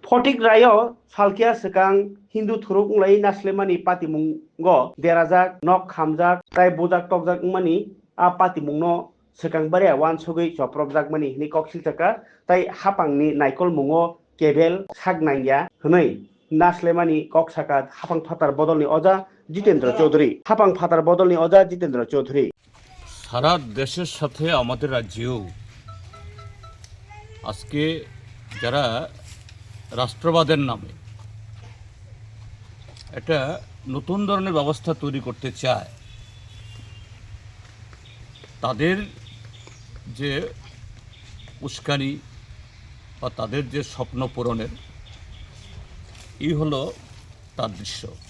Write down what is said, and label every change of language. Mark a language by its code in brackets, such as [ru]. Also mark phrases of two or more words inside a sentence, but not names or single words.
[brx] फटिक रायो सालकिया सिगां हिंदू थुरुंगलाय नास्लेमानि पातिमुंग देराजाक नक खामजाक ताय बोजाक टकजाक मानि आ पातिमुंनो सिगां बारे वान सुगै जप्रबजाक मानि नि कक्सिल थाका ताय हापांनि नायकल मुंगो केबेल सागनांया हनै नास्लेमानि कक साका हापां फातार बदलनि अजा जितेंद्र चौधुरी हापां फातार बदलनि अजा जितेंद्र चौधुरी [bn] সারা দেশের সাথে আমাদের রাজ্যেও আজকে যারা রাষ্ট্রবাদের নামে একটা নতুন ধরনের ব্যবস্থা তৈরি করতে চায় তাদের যে উস্কানি বা তাদের যে স্বপ্ন পূরণের এই হলো তার দৃশ্য।